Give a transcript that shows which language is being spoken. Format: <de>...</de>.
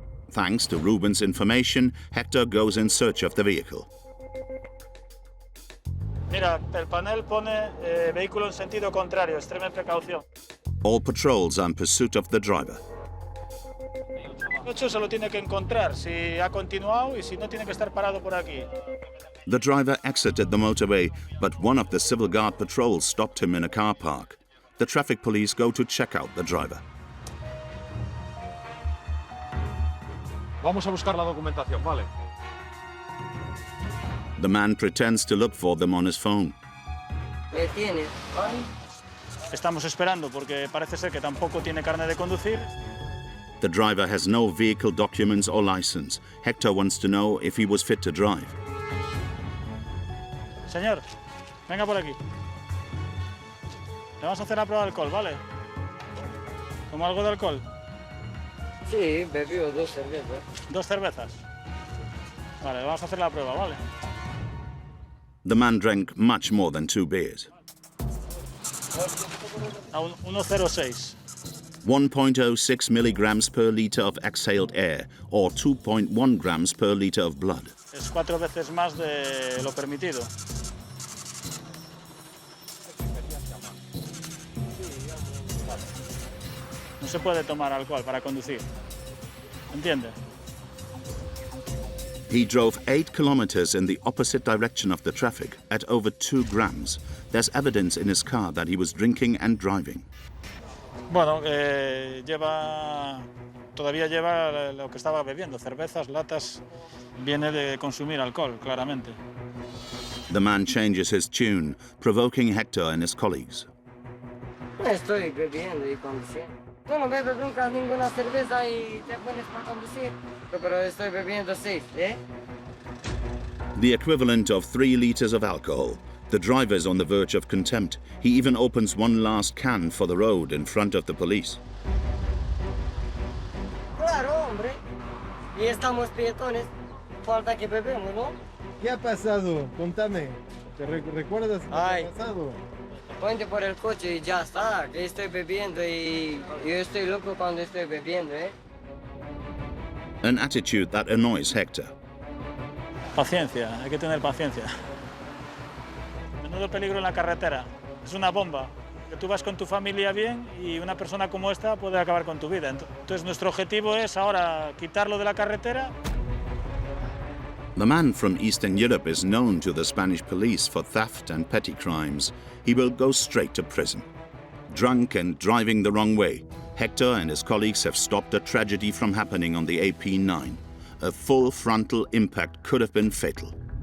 <en>Thanks to Ruben's information, Hector goes in search of the vehicle.</en> <es>Mira, el panel pone vehículo en sentido contrario, extrema precaución.</es> <en>All patrols are in pursuit of the driver.</en> <es>El coche se lo tiene que encontrar, si ha continuado y si no tiene que estar parado por aquí.</es> <en>The driver exited the motorway, but one of the civil guard patrols stopped him in a car park. The traffic police go to check out the driver.</en> <es>Vamos a buscar la documentación, ¿vale?</es> <en>The man pretends to look for them on his phone.</en> <es>Estamos esperando porque parece ser que tampoco tiene carnet de conducir.</es> <en>The driver has no vehicle documents or license. Hector wants to know if he was fit to drive.</en> <es>Señor, venga por aquí. Le vamos a hacer la prueba de alcohol, ¿vale? ¿Toma algo de alcohol? Sí, bebió 2 cervezas. 2 cervezas. Vale, le vamos a hacer la prueba, ¿vale?</es> <en>The man drank much more than 2 beers.</en> <es>A 1,06.</es> <en>1.06 milligrams per liter of exhaled air, or 2.1 grams per liter of blood.</en> <es>Es 4 veces más de lo permitido. No se puede tomar alcohol para conducir. ¿Entiende?</es> <en>He drove 8 kilometers in the opposite direction of the traffic at over 2 grams. There's evidence in his car that he was drinking and driving.</en> <es>Bueno, todavía lleva lo que estaba bebiendo, cervezas, latas, viene de consumir alcohol, claramente.</es> <en>The man changes his tune, provoking Hector and his colleagues.</en> <es>Estoy bebiendo y conduciendo. Tú no bebes nunca ninguna cerveza y te pones para conducir. Pero estoy bebiendo 6, ¿eh?</es> <en>The equivalent of 3 liters of alcohol. The driver's on the verge of contempt. He even opens one last can for the road in front of the police.</en> <es>Claro, hombre. Y estamos peatones. Falta que bebemos, ¿no? ¿Qué ha pasado? Contame. ¿Te recuerdas lo que ha pasado? Ponte por el coche y ya está. Que estoy bebiendo y yo estoy loco cuando estoy bebiendo, ¿eh?</es> <en>An attitude that annoys Hector.</en> <es>Paciencia, hay que tener paciencia. Menudo peligro en la carretera. Es una bomba. Que tú vas con tu familia bien y una persona como esta puede acabar con tu vida. Entonces nuestro objetivo es ahora quitarlo de la carretera.</es> <en>The man from Eastern Europe is known to the Spanish police for theft and petty crimes. He will go straight to prison. Drunk and driving the wrong way, Hector and his colleagues have stopped a tragedy from happening on the AP9. A full frontal impact could have been fatal.</en>